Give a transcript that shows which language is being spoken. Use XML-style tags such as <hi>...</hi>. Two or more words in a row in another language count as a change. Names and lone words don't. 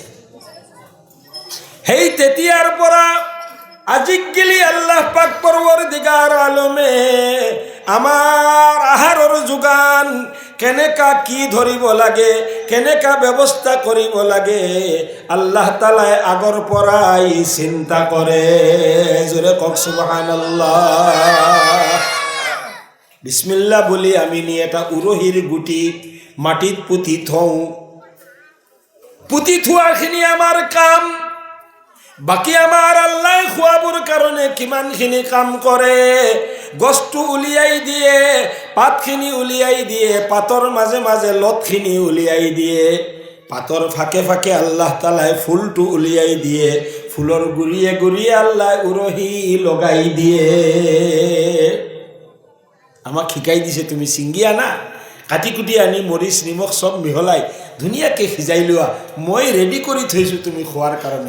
<as>সেই তেতিয়াৰ পৰা আজিক গেলি আল্লাহ পাক পৰৱৰ্তীগাৰ আলমে আমাৰ আহাৰৰ যোগান কেনেকা কি ধৰিব লাগে, কেনেকা ব্যৱস্থা কৰিব লাগে, আল্লাহ তাআলাই আগৰ পৰাই চিন্তা কৰে। জোৰে কওক সুবহানাল্লাহ। বিসমিল্লাহ বলি আমি নি এটা উৰহীৰ গুটি মাটিত পুতি থওঁ। পুতি থোৱাখিনি আমাৰ কাম। বাকী আমাৰ আল্লাহ খোৱাবৰ কাৰণে কিমানখিনি কাম কৰে। গছটো উলিয়াই দিয়ে, পাতখিনি উলিয়াই দিয়ে, পাতৰ মাজে মাজে লতখিনি উলিয়াই দিয়ে, পাতৰ ফাঁকে ফাঁকে আল্লাহ তাআলাই ফুলটো উলিয়াই দিয়ে, ফুলৰ গুৰিয়ে গুৰিয়ে আল্লাহ উৰহি লগাই দিয়ে। আমাক শিকাই দিছে তুমি ছিঙি আনা, কাটি কুটি আনি মৰিচ নিমখ চব মিহলাই ধুনীয়াকৈ সিজাই লোৱা, মই ৰেডি কৰি থৈছোঁ তুমি খোৱাৰ কাৰণে।</as>